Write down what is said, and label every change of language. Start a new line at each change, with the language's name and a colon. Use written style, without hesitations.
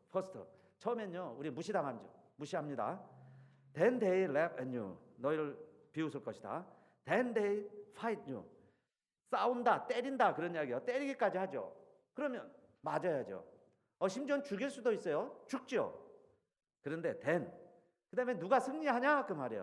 Korean: First 처음엔요 우리 무시합니다.
English: Then they laugh at you
Korean: 너희를 비웃을 것이다.
English: Then they fight you
Korean: 싸운다 때린다 그런 이야기요. 때리기까지 하죠. 그러면 맞아야죠. 심지어는 죽일 수도 있어요. 죽죠. 그런데 then 그 다음에 누가 승리하냐 그 말이에요.